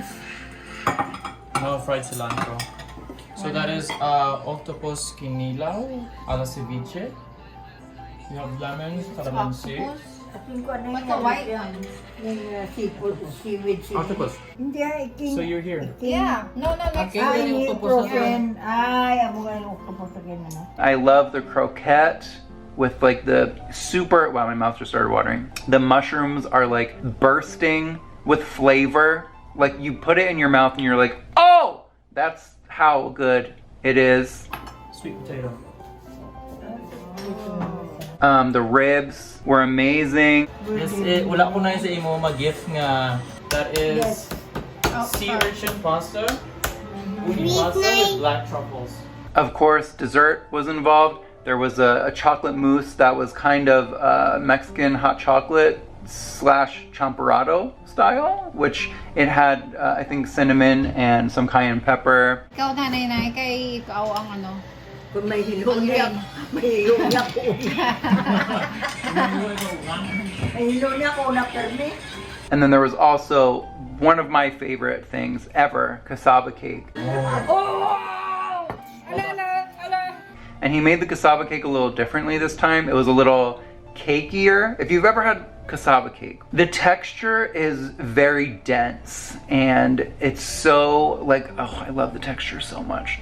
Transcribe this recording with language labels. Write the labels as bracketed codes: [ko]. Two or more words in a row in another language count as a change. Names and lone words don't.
[en] No fried cilantro. So that is octopus kinilaw ala ceviche. You have lemon, calamansi. What's the white one? Seaweed. Octopus. [hil] Hindi, iking. [en] So you're here. Yeah. No, next Okay. time. [tl] Yung octopus na to. [hil] Ay, amo nga yung [en] octopus again, [hil] ano? [en] I love the croquette with like the super, wow, my mouth just started watering. The mushrooms are like bursting with flavor. Like you put it in your mouth and you're like, oh, that's how good it is. Sweet potato. The ribs were amazing. Yes, [hil] wala ko na sa imo mag-gift nga. [en] That is sea urchin pasta. Uni pasta with black truffles. Of course, dessert was involved. There was a chocolate mousse that was kind of Mexican hot chocolate / champorado style, which it had, I think, cinnamon and some cayenne pepper. [hil] Ikaw nanay kay ikaw ang ano. Kung may hilunyak, may hilunyak ko. May hilunyak ko na permi. [en] And then there was also one of my favorite things ever, cassava cake. And he made the cassava cake a little differently this time. It was a little cakier. If you've ever had cassava cake, the texture is very dense and it's so like, oh, I love the texture so much.